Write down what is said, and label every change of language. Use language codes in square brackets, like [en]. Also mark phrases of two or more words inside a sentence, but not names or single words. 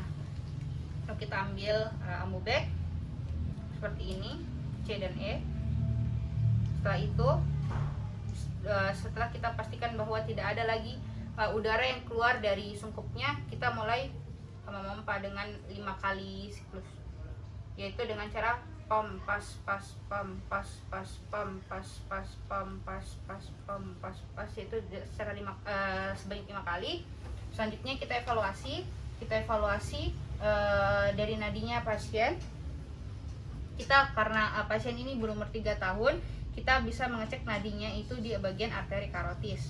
[id] Lalu kita ambil amubek seperti ini, C dan E. Setelah itu setelah kita pastikan bahwa tidak ada lagi udara yang keluar dari sungkupnya, kita mulai memompa dengan 5 kali siklus, yaitu dengan cara pam pas pas pam pas pas pam pas pas pam pas pas pam pas pas, yaitu secara sebanyak 5 kali. Selanjutnya kita evaluasi dari nadinya pasien. Kita karena pasien ini berumur 3 tahun, kita bisa mengecek nadinya itu di bagian arteri karotis.